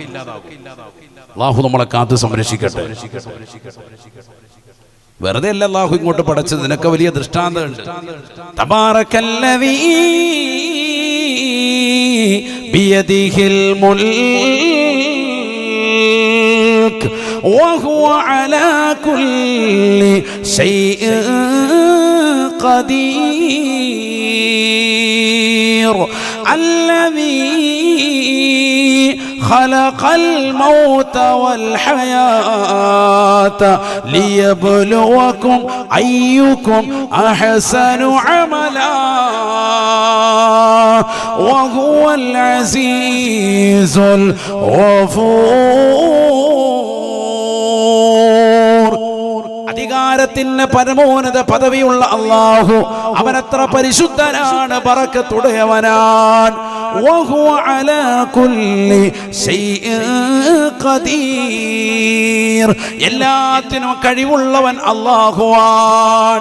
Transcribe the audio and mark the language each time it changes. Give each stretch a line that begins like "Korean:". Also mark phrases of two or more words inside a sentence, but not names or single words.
Malayalam: അല്ലാഹു നമ്മളെ കാത്ത് സംരക്ഷിക്കട്ടെ. വെറുതെ അല്ല അല്ലാഹു ഇങ്ങോട്ട് പടച്ചത്, ഇതിനൊക്കെ വലിയ ദൃഷ്ടാന്തമുണ്ട്.
Arabic: تبارك الذي بيده الملك وهو على كل شيء قدير الذي خلق الموت والحياة ليبلوكم أيكم أحسن عملا وهو العزيز الغفور.
Malayalam: അധികാരത്തിന് പരമോന്നത പദവിയുള്ള അല്ലാഹു അവനത്ര പരിശുദ്ധനാണ്, ബറക്കത്തുടയവനാണ്.
Arabic: وهو على كل شيء قدير,
Malayalam: എല്ലാത്തിനും കഴിവുള്ളവൻ അല്ലാഹുവാണ്.